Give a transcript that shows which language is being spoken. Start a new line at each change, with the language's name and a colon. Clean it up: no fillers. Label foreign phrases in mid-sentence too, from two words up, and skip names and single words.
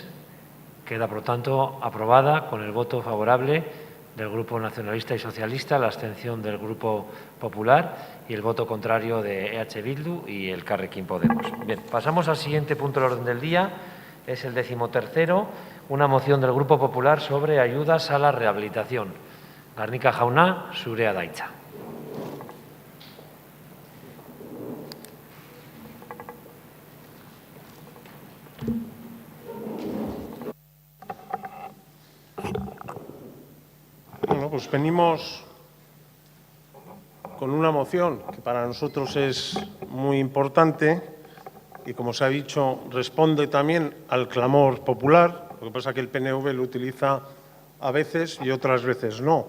Spanish: Queda, por lo tanto, aprobada con el voto favorable del Grupo Nacionalista y Socialista, la abstención del Grupo Popular y el voto contrario de EH Bildu y el Elkarrekin Podemos. Bien, pasamos al siguiente punto del orden del día, es el 13º, una moción del Grupo Popular sobre ayudas a la rehabilitación.
Basque: Garnica jauna, zurea da hitza.
Spanish: Bueno, pues venimos con una moción que para nosotros es muy importante y, como se ha dicho, responde también al clamor popular. Lo que pasa es que el PNV lo utiliza a veces y otras veces no.